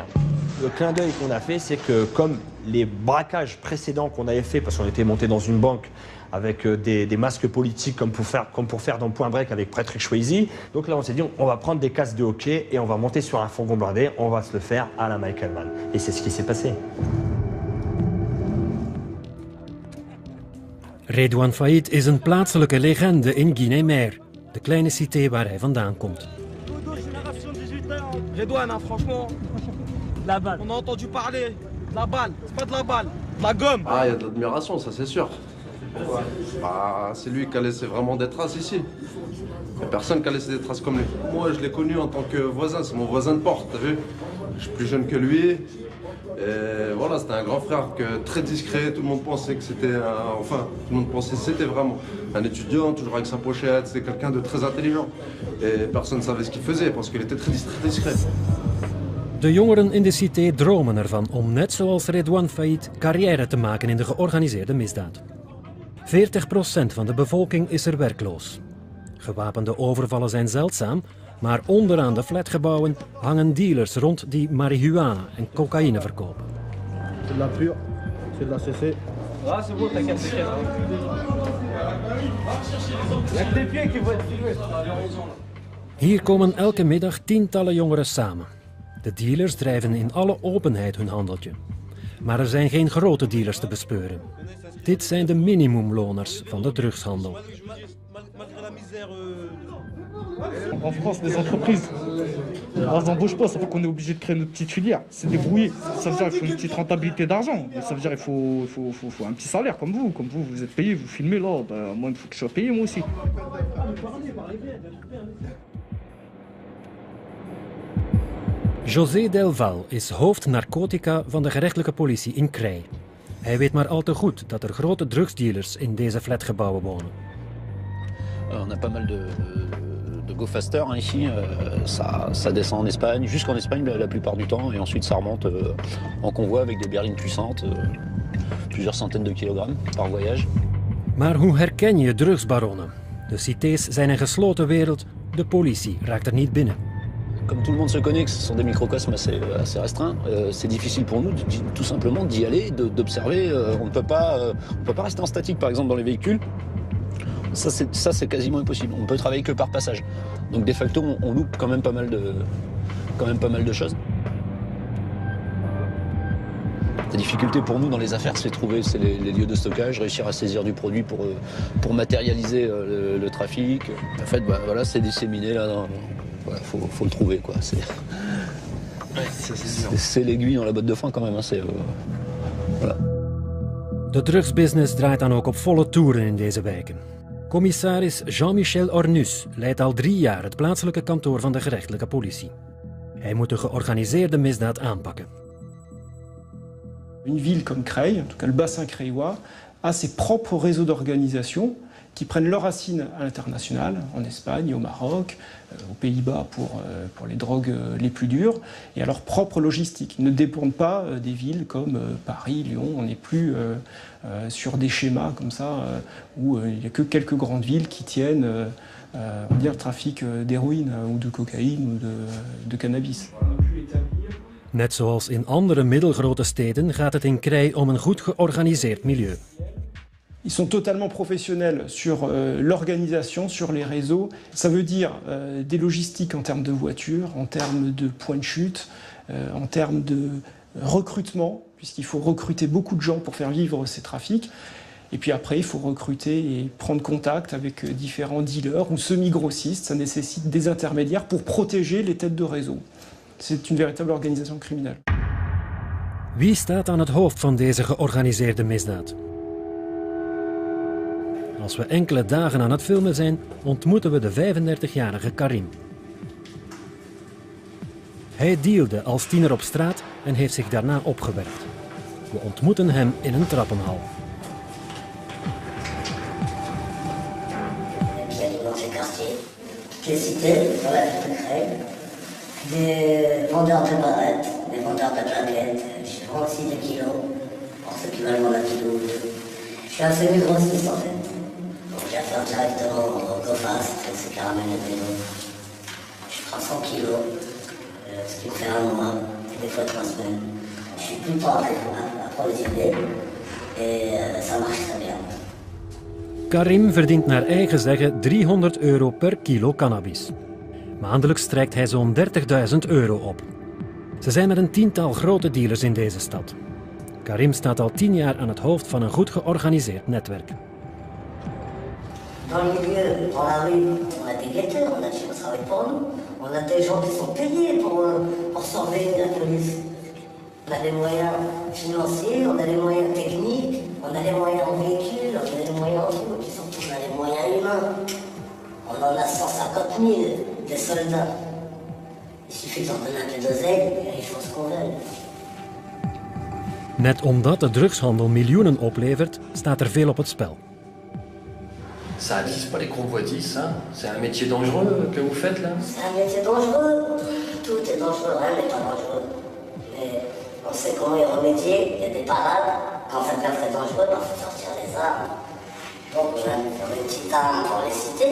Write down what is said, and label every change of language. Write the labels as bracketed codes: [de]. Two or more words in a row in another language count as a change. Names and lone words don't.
[fr] Le clin d'œil qu'on a fait, c'est que comme les braquages précédents qu'on avait fait, parce qu'on était monté dans une banque avec des masques politiques comme pour faire dans Point Break avec Patrick Swayze. Donc là, on s'est dit, on va prendre des casques de hockey et on va monter sur un fourgon blindé, on va se le faire à la Michael Mann. Et c'est ce qui s'est passé. [nl] Redouane Faïd is een plaatselijke legende in Guinée-Mer, de kleine cité waar hij vandaan komt. [fr] Redouane, hein, franchement, la balle. On a entendu parler de la balle, c'est pas de la balle, de la gomme. Ah, il y a de l'admiration, ça c'est sûr. Bah, c'est lui qui a laissé vraiment des traces ici. Il n'y a personne qui a laissé des traces comme lui. Moi, je l'ai connu en tant que voisin, c'est mon voisin de porte, t'as vu? Je suis plus jeune que lui. Et voilà, c'était un grand frère très discret, tout le monde pensait que c'était tout le monde pensait que c'était vraiment un étudiant, toujours avec sa pochette, c'était quelqu'un de très intelligent. Et personne ne savait ce qu'il faisait parce qu'il était très discret. [nl] De jongeren in de cité dromen ervan om net zoals Redouane Faïd carrière te maken in de georganiseerde misdaad. 40% van de bevolking is er werkloos. Gewapende overvallen zijn zeldzaam, maar onderaan de flatgebouwen hangen dealers rond die marihuana en cocaïne verkopen. [fr] C'est de la pure, c'est de la CC. Ah, c'est bon, t'inquiète, t'inquiète. Il y a que des pieds qui vont être filmés. [nl] Hier komen elke middag tientallen jongeren samen. De dealers drijven in alle openheid hun handeltje. Maar er zijn geen grote dealers te bespeuren. Dit zijn de minimumloners van de drugshandel. [fr] En France, les entreprises, elles n'embauchent pas, ça fait qu'on est obligé de créer notre petite filière. C'est débrouillé. Ça veut dire qu'il faut une petite rentabilité d'argent. Ça veut dire qu'il faut un petit salaire comme vous. Comme vous êtes payé, vous filmez là. Moi, il faut que je sois payé moi aussi. [nl] José Delval is hoofd narcotica van de gerechtelijke politie in Creil. Hij weet maar al te goed dat er grote drugsdealers in deze flatgebouwen wonen. [fr] On a pas mal de go-faster ici, ça descend en Espagne, jusqu'en Espagne la plupart du temps, et ensuite ça remonte en convoi avec des berlines puissantes, plusieurs centaines de kilogrammes par voyage. [nl] Maar hoe herken je drugsbaronnen? De cités zijn een gesloten wereld, de politie raakt er niet binnen. [fr] Comme tout le monde se connaît que ce sont des microcosmes assez restreints, c'est difficile pour nous tout simplement d'y aller, d'observer. On ne peut pas rester en statique par exemple dans les véhicules. Ça c'est quasiment impossible. On peut travailler que par passage. Donc de facto on loupe quand même pas mal de choses. La difficulté pour nous dans les affaires, c'est trouver les lieux de stockage, réussir à saisir du produit pour matérialiser le trafic. En fait, voilà, c'est disséminé là. Voilà, faut le trouver quoi. C'est l'aiguille dans la botte de foin quand même. Hein, voilà. [nl] De drugsbusiness draait dan ook op volle toeren in deze wijken. Commissaris Jean-Michel Ornus leidt al 3 jaar het plaatselijke kantoor van de gerechtelijke politie. Hij moet de georganiseerde misdaad aanpakken. [fr] Une ville comme Creil, en tout cas le bassin creillois, a ses propres réseaux d'organisation qui prennent leurs racines à l'international, en Espagne, au Maroc, aux Pays-Bas pour les drogues les plus dures, et à leur propre logistique. Ils ne dépendent pas des villes comme Paris, Lyon. On n'est plus sur des schémas comme ça, où il n'y a que quelques grandes villes qui tiennent on va dire, le trafic d'héroïne ou de cocaïne ou de cannabis. [nl] Net zoals in andere middelgrote steden gaat het in Creil om een goed georganiseerd milieu. [fr] Ils sont totalement professionnels sur l'organisation, sur les réseaux. Ça veut dire des logistiques en termes de voitures, en termes de points de chute, en termes de recrutement, puisqu'il faut recruter beaucoup de gens pour faire vivre ces trafics. Et puis après, il faut recruter et prendre contact avec différents dealers ou semi-grossistes. Ça nécessite des intermédiaires pour protéger les têtes de réseau. C'est une véritable organisation criminelle. [nl] Wie staat aan het hoofd van deze georganiseerde misdaad? Als we enkele dagen aan het filmen zijn, ontmoeten we de 35-jarige Karim. Hij dealde als tiener op straat en heeft zich daarna opgewerkt. We ontmoeten hem in een trappenhal. [fr] Qui est cité dans la ville de Creil, des vendeurs de barrettes, des vendeurs de plaquettes, je prends aussi des kilos, pour ceux qui veulent vendre un kilo ou deux. Je suis un semi-grossiste en fait, donc j'ai affaire directement au GoFast, c'est qui ramène les vélos. Je prends 100 kilos, ce qui me fait un mois, et des fois 3 semaines. Je suis tout le temps approvisionné et ça marche très bien. [nl] Karim verdient naar eigen zeggen €300 per kilo cannabis. Maandelijks strijkt hij zo'n €30.000 op. Ze zijn met een tiental grote dealers in deze stad. Karim staat al 10 jaar aan het hoofd van een goed georganiseerd netwerk. [fr] Dans le milieu, dans la rue, on a des guetteurs, on a des gens qui travaillent pour nous, on a des gens qui sont payés pour surveiller la police. On a des moyens financiers, on a des moyens techniques, on a des moyens en véhicule, on a des moyens en tout, et surtout on a des moyens humains. On en a 150 000, des soldats. Il suffit d'en donner un peu d'oseille et ils font ce qu'on veut. [nl] Net omdat de drugshandel miljoenen oplevert, staat er veel op het spel. [fr] Ça attise pas les convoitises, ça? C'est un métier dangereux que vous faites là? C'est un métier dangereux. Tout est dangereux, rien n'est pas dangereux. Mais on sait comment y remédier. Il y a des parades. Quand ça devient très dangereux, il faut sortir les armes. Donc on a des petites armes pour les citer.